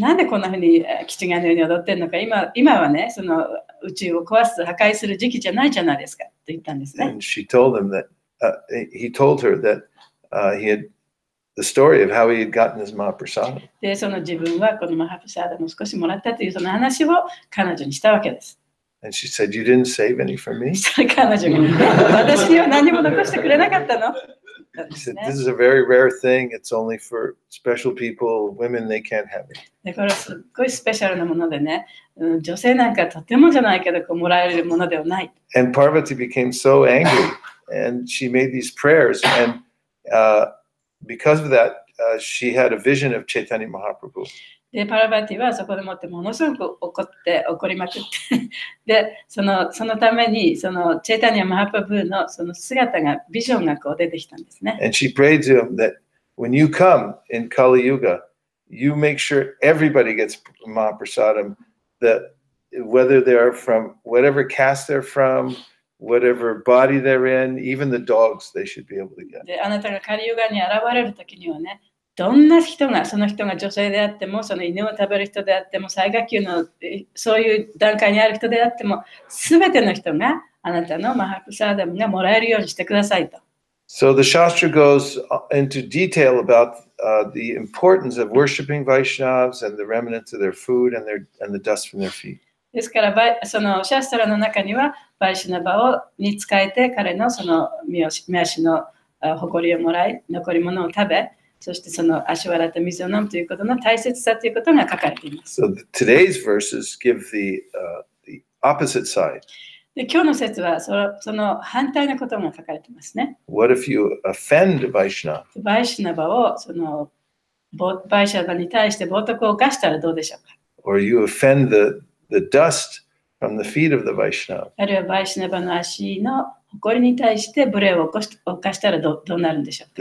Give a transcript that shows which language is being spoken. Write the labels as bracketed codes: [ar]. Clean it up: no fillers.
[ja] なんでこんな風に気違いのように踊ってるのか、今はね、その宇宙を壊す、破壊する時期じゃないじゃないですかと言ったんですね。 [en] And she told him that he told her that he had the story of how he had gotten his Mahaprasada. [ja] で、その自分はこのマハプサーダムを少しもらったというその話を彼女にしたわけです。 [en] And she said, "You didn't save any for me?" [ja] それ彼女が、私には何も残してくれなかったの。 [en] He said, "This is a very rare thing. It's only for special people. Women, they can't have it." [ja] で、これはすっごいスペシャルなものでね、女性なんかとてもじゃないけどこうもらえるものではない。 [en] And Parvati became so angry, and she made these prayers, and because of that, she had a vision of Chaitanya Mahaprabhu. [ja] で、パラバティはそこでもってものすごく怒りまくってで、そのためにそのチェイタニア・マハプラブーのその姿がビジョンがこう出てきたんですね。 [en] And she prayed to him that when you come in Kali Yuga, you make sure everybody gets Mahaprasadam, that whether they're from whatever caste they're from, whatever body they're in, even the dogs, they should be able to get. [ja] で、あなたがカリユガに現れるときにはね、どんな人が、その人が女性であっても、その犬を食べる人であっても、最下級のそういう段階にある人であっても、すべての人があなたのマハプサーダムがもらえるようにしてくださいと。 [en] So the Shastra goes into detail about the importance of worshiping Vaishnavas and the remnants of their food and the dust from their feet. [ja] ですから、そのシャストラの中には、バイシュナバに仕えて、彼のその見足の誇りをもらい、残り物を食べ、そしてその足を洗った水を飲むということの大切さということが書かれています。 [en] So today's verses give the opposite side. [ja] で、今日の説はその反対のことが書かれていますね。 [en] What if you offend a Vaishnava? [ja] バイシュナバをそのバイシュナバに対して冒涜を犯したらどうでしょうか。 [en] Or you offend the dust from the feet of the Vaishnava? [ja] あるいはバイシュナバの足の誇りに対して無礼を犯したらどうなるんでしょうか。